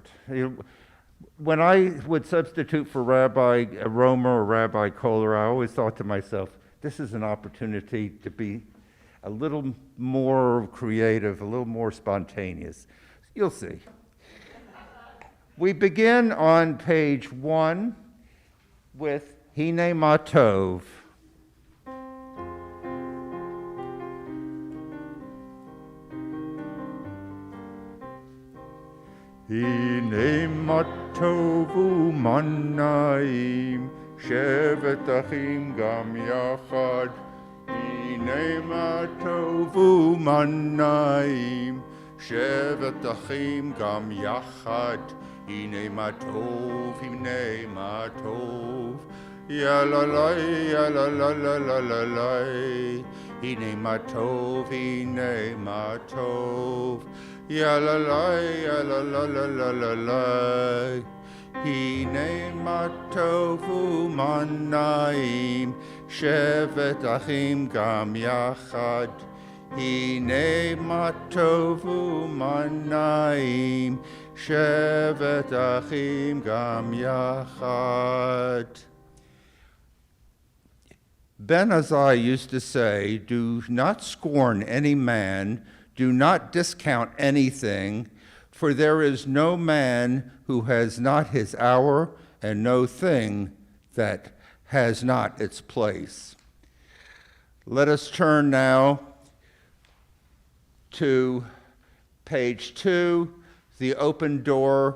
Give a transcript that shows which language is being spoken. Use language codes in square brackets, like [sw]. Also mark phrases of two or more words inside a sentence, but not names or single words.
[en] When I would substitute for Rabbi Romer or Rabbi Kohler, I always thought to myself, this is an opportunity to be a little more creative, a little more spontaneous. You'll see. We begin on page 1 with Hine Ma Tov. [he] הנה מה טוב ומה נעים שבת אחים גם יחד. הנה מה טוב ומה נעים שבת אחים גם יחד. הנה מה טוב, הנה מה טוב, ya la la, ya la la la la la la. הנה מה טוב, הנה מה טוב, ya la la, ya la la la la la la. הנה מה טוב ומה נעים שבת אחים גם יחד. הנה מה טוב ומה נעים שבת אחים גם יחד. [en] Ben Azai used to say, do not scorn any man, do not discount anything, for there is no man who has not his hour and no thing that has not its place. Let us turn now to page 2, the open door.